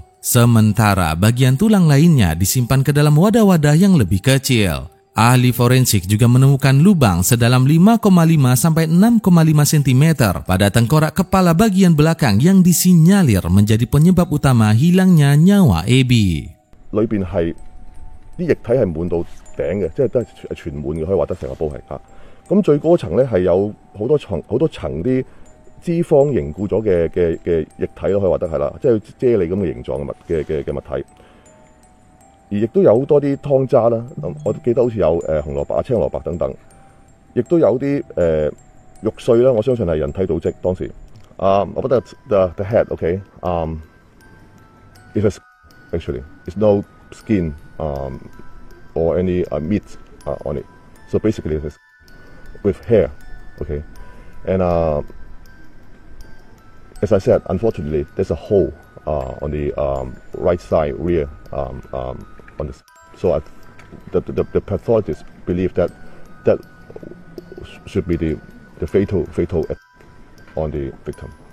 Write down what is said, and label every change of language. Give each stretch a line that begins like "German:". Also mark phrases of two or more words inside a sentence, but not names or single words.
Indonesian: Sementara bagian tulang lainnya disimpan ke dalam wadah-wadah yang lebih kecil. Ahli forensik juga menemukan lubang sedalam 5,5 sampai 6,5 cm pada tengkorak kepala bagian belakang yang disinyalir menjadi penyebab utama hilangnya nyawa Abby.
Cantonese: 裏邊係啲液體係滿到頂嘅，即係都係全滿嘅，可以話得成個煲係嚇。咁最高層咧係有好多層啲脂肪凝固咗嘅液體咯，可以話得係啦，即係啫喱咁嘅形狀嘅物體。而亦都有好多啲湯渣啦，我記得好似有紅蘿蔔啊、青蘿蔔等等，亦都有啲肉碎啦，我相信係人體組織當時。我覺得
English: the head okay it is actually it's no skin or any meat on it, so basically it is with hair, okay, and as I said, unfortunately there's a hole on the right side rear on this, so the pathologists believe that should be the fatal on the victim.